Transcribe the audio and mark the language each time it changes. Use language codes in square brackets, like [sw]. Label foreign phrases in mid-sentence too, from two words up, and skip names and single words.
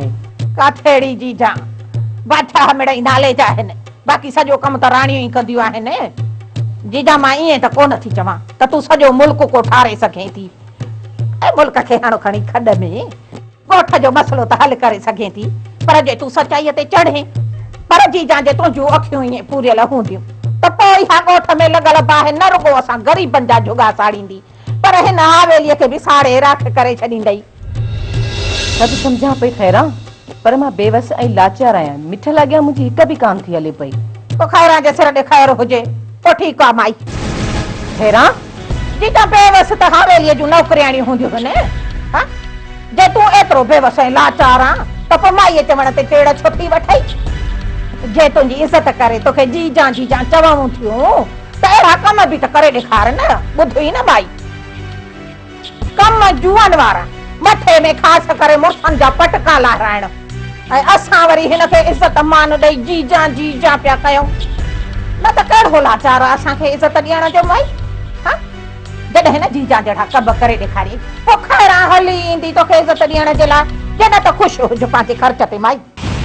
[sd] काथेड़ी जीजा बादशाह मिड़ई नाले जा आहिनि बाक़ी सॼो कमु त राणियूं ई कंदियूं आहिनि जीजा मां ईअं त कोन थी चवां त तूं सॼो मुल्क को ठारे सघे थी ऐं मुल्क खे हाणे खणी खॾ में ॻोठ जो मसलो त हल करे सघे थी पर जे तूं सचाईअ ते चढ़े पर जीजा जे तुंहिंजूं अखियूं ईअं पूरियल हूंदियूं त पोइ इहा ॻोठ में लॻल बाहि न रुगो असां ग़रीबनि जा जुगा साड़ींदी पर हिन हवेलीअ खे बि साड़े राख करे छॾींदई सभु सम्झां पई खैरा पर मां बेवस ऐं लाचार आहियां मिठल अॻियां मुंहिंजी हिक बि कान थी हले पई पोइ खैरा जे सिर ॾे ख़ैर हुजे पोइ ठीकु आहे माई खैरा जीजा बेवस त हवेलीअ जूं नौकरियाणियूं हूंदियूं आहिनि जे तूं एतिरो बेवस ऐं लाचार आं त पोइ माईअ चवण ते टेड़ छो थी वठई जे तुंहिंजी इज़त करे तोखे जीजा जीजा चवऊं थियूं त अहिड़ा कम बि त करे ॾेखार न ॿुधी न माई कम जुअनि वारा मथे में ख़ासि करे मुर्सनि जा पटका लहराइण ऐं असां वरी हिन खे इज़त मान ॾेई जीजा जीजा पिया कयूं न त कहिड़ो लाचार आहे असांखे इज़त ॾियण जो माई जॾहिं न जीजा जहिड़ा कम करे ॾेखारी पोइ खैरा हली ईंदी तोखे इज़त ॾियण जे लाइ जे न त ख़ुशि हुज पंहिंजे ख़र्च ते माई